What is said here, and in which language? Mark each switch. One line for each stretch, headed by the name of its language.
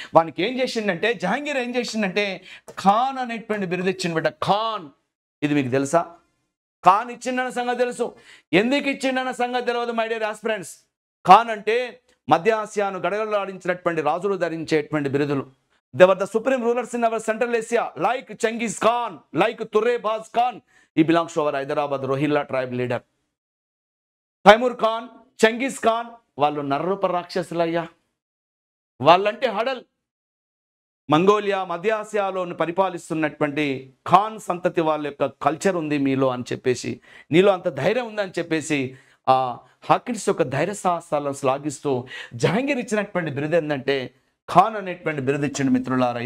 Telugu: వానికి ఏం చేసిండంటే, జహాంగీర్ ఏం చేసిండంటే ఖాన్ అనేటువంటి బిరుదు ఇచ్చిండు బిడ్డ. ఖాన్, ఇది మీకు తెలుసా? ఖాన్ ఇచ్చిండన్న సంగతి తెలుసు. ఎందుకు ఇచ్చిండన్న సంగతి తెలియదు
English: My dear aspirants.
Telugu: ఖాన్ అంటే మధ్య ఆసియాను గడగడలు ఆడించినటువంటి రాజులు ధరించేటువంటి బిరుదులు.
English: They were the supreme rulers in our Central Asia, like Genghis Khan, like Turrebaz Khan. He belongs to our Hyderabad Rohilla tribe leader. Taimur Khan, Genghis Khan,
Telugu: వాళ్ళు నర్రూప రాక్షసులయ్యా. వాళ్ళంటే హడల్. మంగోలియా, మధ్య ఆసియాలో పరిపాలిస్తున్నటువంటి ఖాన్ సంతతి వాళ్ళ యొక్క కల్చర్ ఉంది మీలో అని చెప్పేసి, నీలో అంత ధైర్యం ఉందని చెప్పేసి ఆ హాకిన్స్ యొక్క ధైర్య సాహసాలను శ్లాఘిస్తూ జహాంగీర్ ఇచ్చినటువంటి బిరుదు ఏంటంటే ఖాన్ అనేటువంటి బిరుదు ఇచ్చిండు మిత్రులారా.